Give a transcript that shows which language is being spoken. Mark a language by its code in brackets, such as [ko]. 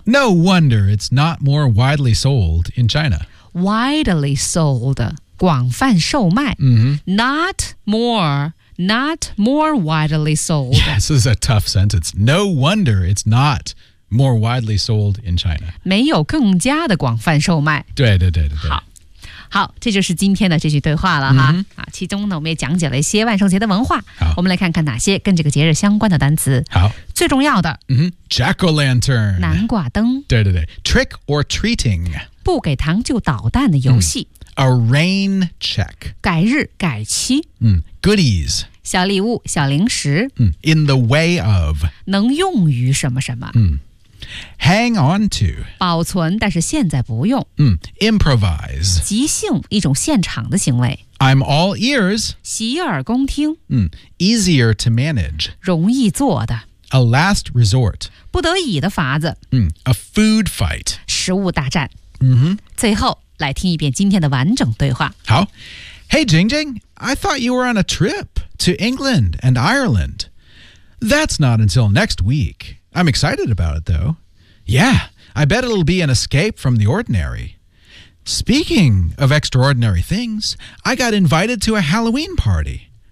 [en] No wonder it's not more widely sold in China. Widely sold, [zh] 广泛售卖。 [en] Mm-hmm. Not more widely sold. Yeah, this is a tough sentence. No wonder it's not more widely sold in China. [zh] 没有更加的广泛售卖。对。好，这就是今天的这句对话了哈。 [en] Mm-hmm. [zh] 其中呢，我们也讲解了一些万圣节的文化。好，我们来看看哪些跟这个节日相关的单词。好，最重要的、 [en] mm-hmm. Jack-o'-lantern [zh] 南瓜灯。 [en] 对 Trick or treating [zh] 不给糖就捣蛋的游戏、 [en] A rain check [zh] 改日改期、 [en] Goodies [zh] 小礼物小零食、 [en] In the way of [zh] 能用于什么什么、 [en] Hang on to [zh] 保存但是现在不用、 [en] Improvise [zh] 即兴一种现场的行为 [en] I'm all ears [zh] 洗耳恭听、 [en] Easier to manage [zh] 容易做的 [en] A last resort [zh] 不得已的法子、 [en] A food fight [zh] 食物大战、 [en] mm-hmm. [zh] 最后来听一遍今天的完整对话 [en] 好 Hey Jing Jing I thought you were on a trip to England and Ireland That's not until next weekI'm excited about it, though. Yeah, I bet it'll be an escape from the ordinary. Speaking of extraordinary things, I got invited to a Halloween party.